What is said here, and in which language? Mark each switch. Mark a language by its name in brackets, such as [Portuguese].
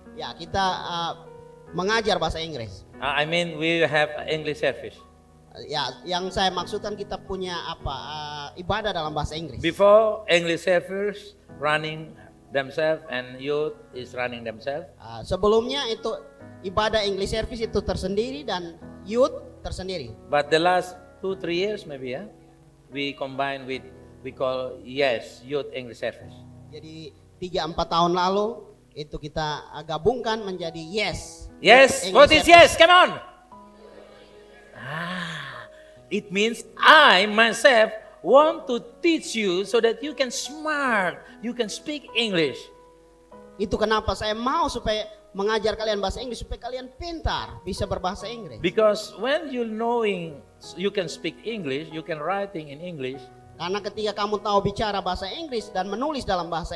[Indonesian] Ya, kita mengajar bahasa Inggris. [English] I mean, we have English service. [Indonesian] Ya, yang saya maksudkan kita punya ibadah dalam bahasa Inggris. [English] Before, English service running themselves and youth is running themselves. [Indonesian] Sebelumnya itu ibadah English service itu tersendiri dan youth tersendiri. [English] But the last 2-3 years maybe, we combine with, we call youth English service. [Indonesian] Jadi 3-4 tahun lalu itu kita gabungkan menjadi [English] Yes, English what is service. yes? Come on. It means I myself want to teach you so that you can smart, you can speak English. [Indonesian] Itu kenapa saya mau supaya mengajar kalian bahasa Inggris supaya kalian pintar bisa berbahasa Inggris. [English] Because when you knowing you can speak English, you can writing in English, [Indonesian] Karena ketika kamu tahu bicara bahasa Inggris dan menulis dalam bahasa